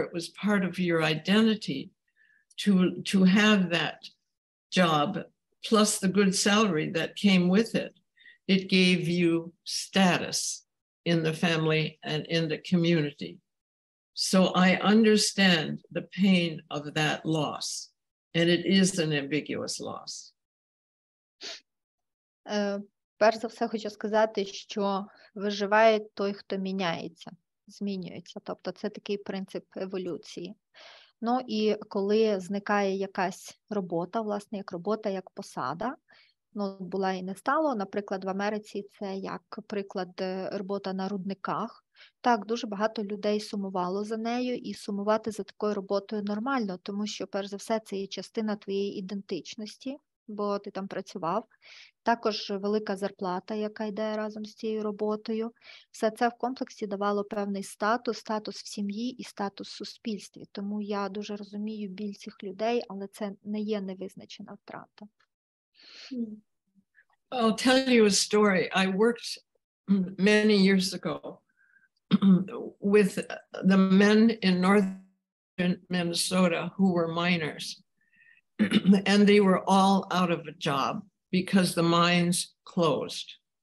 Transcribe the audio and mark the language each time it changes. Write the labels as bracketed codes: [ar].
[en] It was part of your identity to have that job, plus the good salary that came with it. It gave you status in the family and in the community. So I understand the pain of that loss, and it is an ambiguous loss. [uk] Перш за все хочу сказати, що виживає той, хто міняється, змінюється. Тобто це такий принцип еволюції. Ну і коли зникає якась робота, власне, як робота, як посада, ну, була і не стало. Наприклад, в Америці це як приклад робота на рудниках. Так, дуже багато людей сумувало за нею, і сумувати за такою роботою нормально, тому що, перш за все, це є частина твоєї ідентичності, бо ти там працював. Також велика зарплата, яка йде разом з цією роботою. Все це в комплексі давало певний статус в сім'ї і статус в суспільстві. Тому я дуже розумію біль цих людей, але це не є невизначена втрата. [en] I'll tell you a story. I worked many years ago with the men in northern Minnesota who were miners. And they were all out of a job because the mines closed.